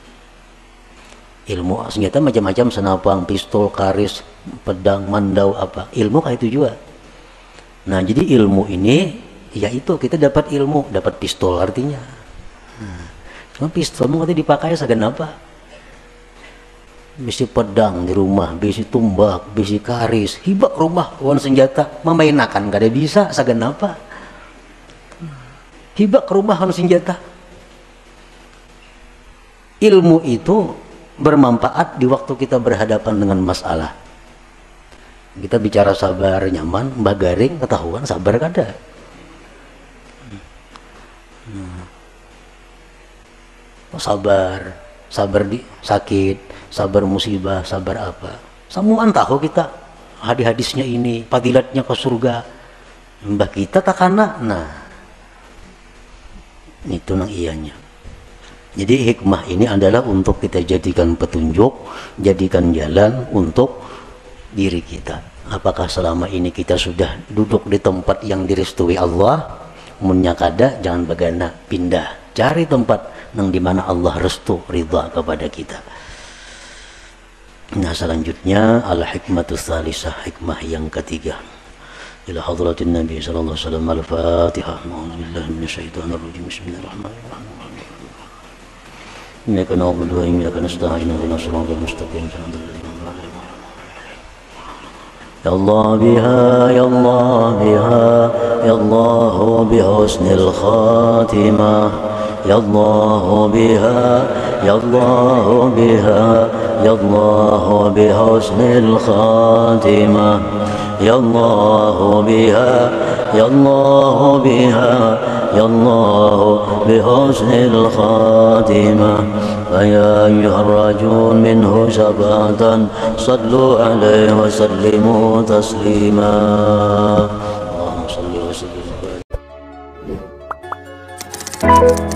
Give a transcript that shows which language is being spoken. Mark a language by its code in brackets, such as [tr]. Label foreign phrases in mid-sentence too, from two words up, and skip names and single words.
[id] Ilmu senjata macam-macam, senapang, pistol, karis, pedang, mandau, apa ilmu kayak itu juga. Nah, jadi ilmu ini yaitu kita dapat ilmu, dapat pistol artinya. Cuma pistol mau dipakai segan apa? [bjn] Bisi pedang di rumah, bisi tumbak, bisi karis, hibak rumah kawan senjata, memainakan gak ada bisa, segan apa? Hibak rumah kawan senjata. [id] Ilmu itu bermanfaat di waktu kita berhadapan dengan masalah. [bjn] Kita bicara sabar nyaman, mbah garing ketahuan sabar kada. [id] Sabar, sabar di sakit, sabar musibah, sabar apa. Semuaan tahu kita hadis-hadisnya ini, fadilatnya ke surga. [bjn] Mbah kita takana, nah itu nang ianya. [id] Jadi hikmah ini adalah untuk kita jadikan petunjuk, jadikan jalan untuk diri kita. Apakah selama ini kita sudah duduk di tempat yang direstui Allah? [bjn] Munnya kada, jangan bagana, pindah, cari tempat nang dimana Allah restu ridha kepada kita. [id] Nah, selanjutnya [ar] al-hikmatus salisah, [id] hikmah yang ketiga. [ar] Ila hadratin Nabi sallallahu alaihi wasallam. Al-Fatihah. A'udzubillahi minasyaitonir rajim. Bismillahirrahmanirrahim. Innaka na'budu wa iyyaka nasta'in. Ihdinas siratal mustaqim. Ya Allah biha, ya Allah biha, ya Allah bihusnil khatimah. Ya Allah biha, ya Allah biha, ya Allah bihusnil khatimah. Ya Allah biha, ya Allah biha, ya Allah bihusnil khatimah. فيا أيها الراجون منه سبعة صلوا عليه وسلموا تسليما. اللهم صل وسلم.